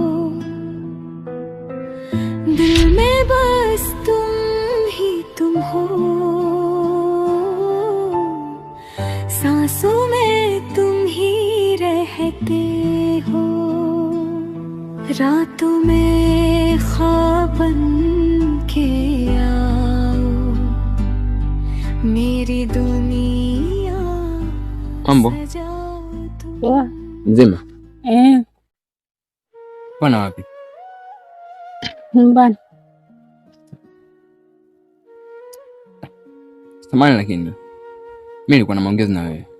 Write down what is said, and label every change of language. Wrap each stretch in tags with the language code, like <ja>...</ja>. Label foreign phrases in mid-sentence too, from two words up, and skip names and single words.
<hi>दिल में बस तुम हो, सांसों में तुम ही रहते हो, रातों में ख्वाब बन के आओ, मेरी दुनिया</hi> <sw>Mambo Poa. mzima? Bwana wapi? Nyumbani. Samahani lakini mimi nilikuwa na maongezi na wewe.</sw>